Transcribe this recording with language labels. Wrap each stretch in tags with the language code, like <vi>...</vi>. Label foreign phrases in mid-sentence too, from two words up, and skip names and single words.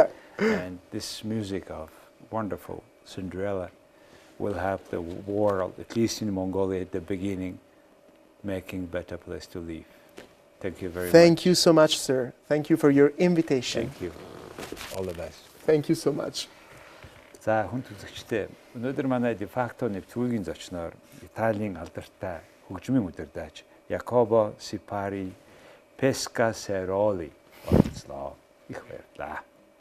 <en>And this music of wonderful Cinderella will help the world, at least in Mongolia at the beginning, making a better place to live. Thank you very much. Thank you so much, sir. Thank you for your invitation. Thank you. All the best. Thank you so much.</en> <mn>За хүн үзэгчдээ өнөөдөр манай дефакто нэвтрүүлгийн зочноор Италийн алдартай хөгжмийн удирдаач Якобо Сипари Пeскассэроли болцлоо. Их баярлалаа.</mn>